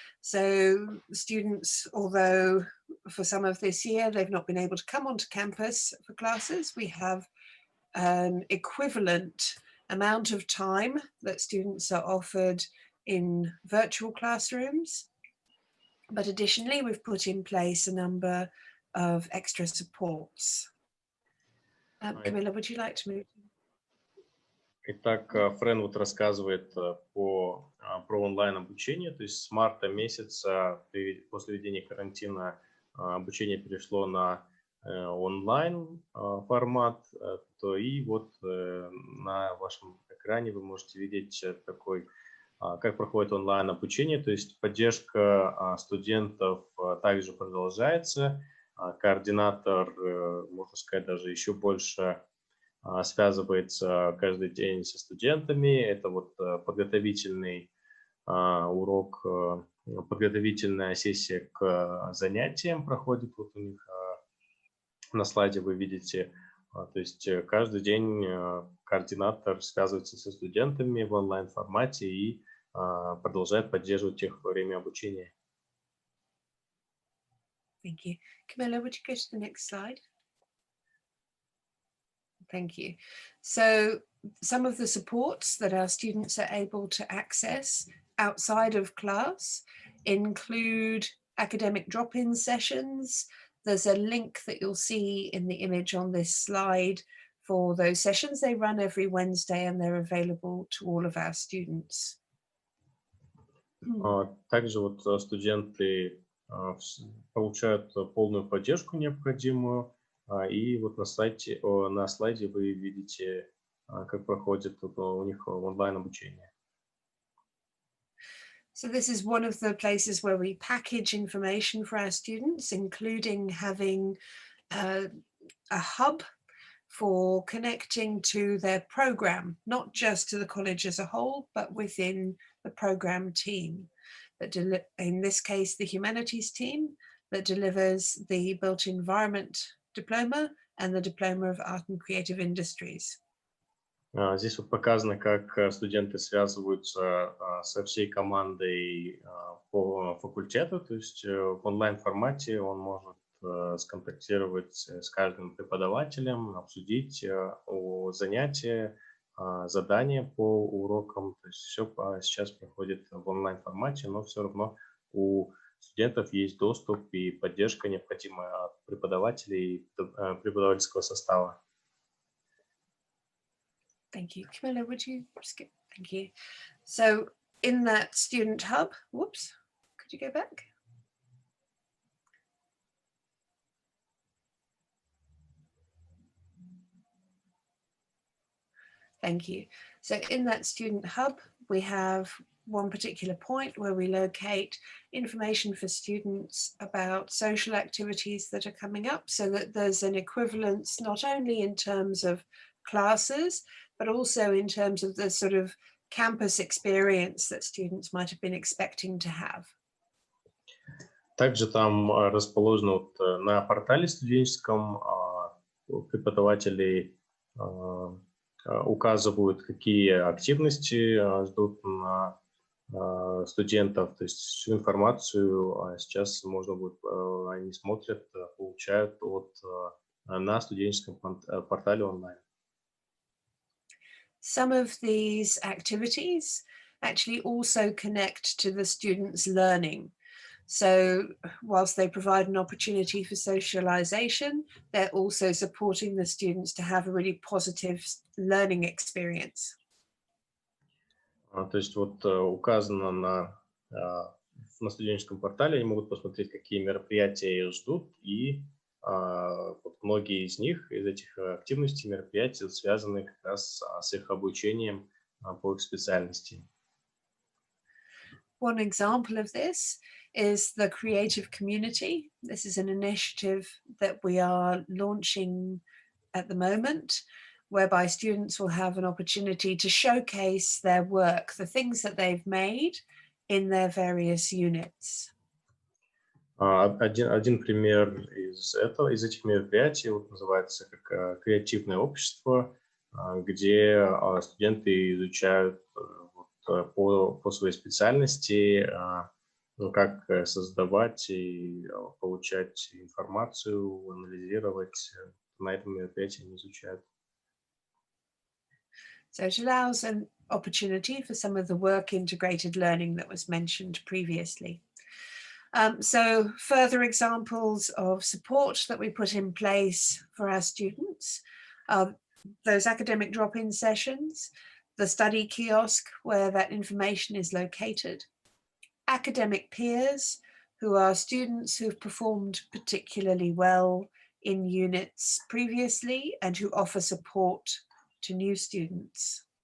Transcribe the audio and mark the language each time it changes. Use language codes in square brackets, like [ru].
[en] So students, although for some of this year, they've not been able to come onto campus for classes, we have an equivalent amount of time that students are offered in virtual classrooms. But additionally, we've put in place a number of extra supports. Camila, would you like to move? [ru] Итак, Френ рассказывает про онлайн-обучение, то есть с марта месяца после введения карантина обучение перешло на онлайн формат, и на вашем экране вы можете видеть как проходит онлайн обучение, то есть поддержка студентов также продолжается, координатор, можно сказать, даже еще больше связывается каждый день со студентами, это подготовительный урок, подготовительная сессия к занятиям проходит у них на слайде вы видите, то есть каждый день координатор связывается со студентами в онлайн-формате и продолжает поддерживать их во время обучения. [en] Thank you. Camila, would you go to the next slide? Thank you. So some of the supports that our students are able to access outside of class include academic drop-in sessions. There's a link that you'll see in the image on this slide for those sessions. They run every Wednesday and they're available to all of our students. [ru] Также вот студенты получают полную поддержку необходимую, и вот на слайде вы видите, как проходит у них онлайн-обучение. [en] So this is one of the places where we package information for our students, including having a hub for connecting to their program, not just to the college as a whole, but within the program team. That in this case, the humanities team that delivers the built environment diploma and the diploma of art and creative industries. [ru] Здесь вот показано, как студенты связываются со всей командой по факультету, то есть в онлайн-формате он может сконтактировать с каждым преподавателем, обсудить занятия, задания по урокам. То есть все сейчас проходит в онлайн-формате, но все равно у студентов есть доступ и поддержка необходимая от преподавателей и преподавательского состава. [en] Thank you. Camila, would you skip? Thank you. So in that student hub, whoops, could you go back? Thank you. So in that student hub, we have one particular point where we locate information for students about social activities that are coming up, so that there's an equivalence not only in terms of classes, but also in terms of the sort of campus experience that students might have been expecting to have. [ru] Также там расположено вот на портале студенческом преподаватели указывают, какие активности ждут на студентов, то есть всю информацию сейчас можно будет, они смотрят, получают на студенческом портале онлайн. [en] Some of these activities actually also connect to the students' learning. So whilst they provide an opportunity for socialization, they're also supporting the students to have a really positive learning experience. [ru] То есть вот указано на студенческом портале, они могут посмотреть, какие мероприятия их ждут, и вот многие из них, из этих активностей, мероприятий, связаны как раз с их обучением по их специальности. [en] One example of this is the creative community. This is an initiative that we are launching at the moment, whereby students will have an opportunity to showcase their work, the things that they've made in their various units. [ru] Один пример из этих мероприятий называется как креативное общество, где студенты изучают по своей специальности, как создавать и получать информацию, анализировать. На этом мероприятии они изучают. [en] So it allows an opportunity for some of the work integrated learning that was mentioned previously. So further examples of support that we put in place for our students, those academic drop-in sessions, the study kiosk where that information is located, academic peers who are students who've performed particularly well in units previously and who offer support to new students.